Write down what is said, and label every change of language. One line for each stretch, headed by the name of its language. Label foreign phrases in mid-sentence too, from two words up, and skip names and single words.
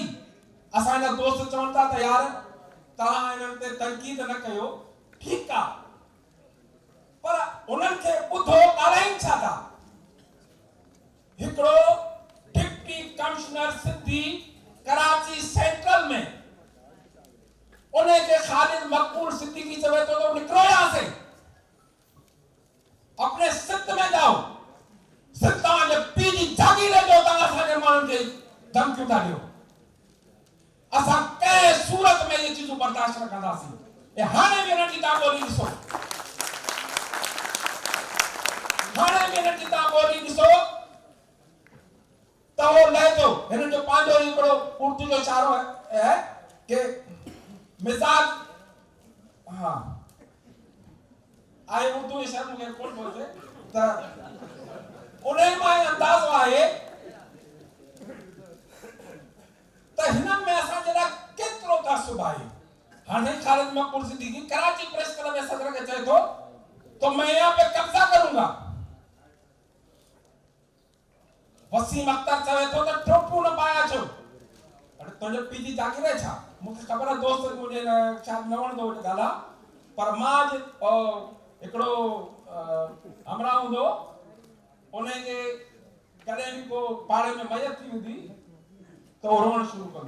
Sindhi: असांजा दोस्त चवनि था त यार तव्हां हिननि ते तनक़ीद न कयो, ठीकु आहे, पर उन्हनि खे ॿुधो, ॻाल्हाइनि छा था। हिकिड़ो
English: deputy commissioner
Sindhi: सिंधी कराची सेंट्रल में, उन खे ख़ालिद मक़बूल सिद्दीकी चवे थो त निकिरो
Urdu: یہاں سے، اپنے سندھ میں جاؤ.
Sindhi: सिंध तव्हांजे पीउ जी जागीर जो तव्हां असांजे माण्हुनि खे धमकियूं था ॾियो। असां कंहिं सूरत में इहे चीज़ूं बर्दाश्त न कंदासीं। हाणे बि हिननि जी तव्हां ॿोली ॾिसो, हाणे बि हिननि जी तव्हां ॿोली ॾिसो त उहो लहजो हिननि जो पंहिंजो हिकिड़ो उर्दू जो इशारो है कि मिजाज, हाँ आए उर्दू इशारो मूंखे कोन पहुचे त उन मां अंदाज़ो आहे त हिननि में असांजे लाइ केतिरो तासुब आहे। हाणे ख़ालिद मक़बूल सिद्दीकी कराची प्रेस क्लब जे सदर खे चए थो
Urdu: تو میں یہاں پہ قبضہ کروں گا.
Sindhi: वसीम अख्तर चवे थो त टोपू न पाया छो, अरे तुंहिंजे पीउ जी जागीर आहे छा। मूंखे ख़बर आहे दोस्त मुंहिंजे छा न वणंदो ॻाल्हि, पर मां हिकिड़ो हमरा हूंदो, उनखे कॾहिं बि को पाड़े में मयत थी हूंदी त उहो रोअण शुरू कंदो।